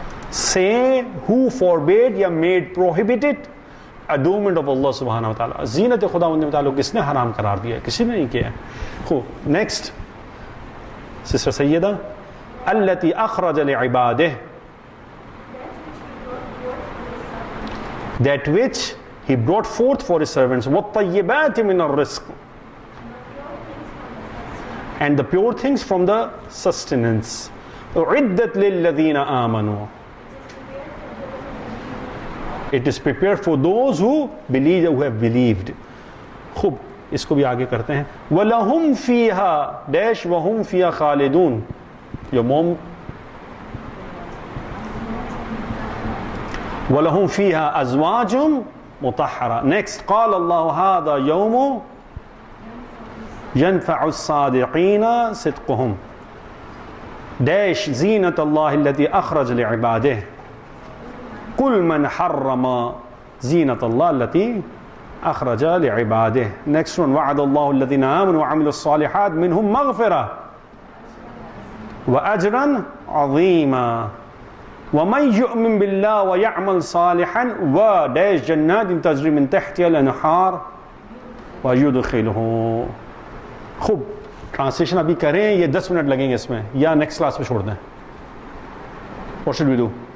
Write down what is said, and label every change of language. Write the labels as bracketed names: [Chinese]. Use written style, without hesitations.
[English] Say who forbade یا made prohibited adornment of Allah سبحانہ و تعالیٰ. [Urdu] زینت خداوند متعلق کس نے حرام قرار دیا ہے؟ کسی نے نہیں کیا ہے. خوب نیکسٹ سسٹر سیدہ [Arabic] التی اخرج لعبادہ [English] that which he brought forth for his servants [Arabic] وَالطَّيِّبَاتِ مِنَ الرِّزْقِ [English] and the pure things from the sustenance [Arabic] أُعِدَّتْ لِلَّذِينَ آمَنُوا [English] it is prepared for those who believe, who have believed. [Urdu] خوب اس کو بھی آگے کرتے ہیں [Arabic] وَلَهُمْ فِيهَا dash وَهُمْ فِيهَا خَالِدُونَ your mom وَلَهُمْ فِيهَا أَزْوَاجٌ مُطَهَّرَةٌ. Next قال الله هذا يوم ينفع الصادقين صدقهم dash زينة الله التي أخرج لعباده قل من حرم زينة الله التي أخرج لعباده. Next one وعد الله الذين آمنوا وعملوا الصالحات منهم مغفرة وأجرا عظيما ومن يؤمن بالله ويعمل صالحا وداش جنات تجري من تحتها الأنهار ويدخله. [Urdu] خوب ٹرانسلیشن ابھی کریں یہ 10 منٹ لگیں گے اس میں یا نیکسٹ کلاس پہ چھوڑ دیں؟ [English] What should we do?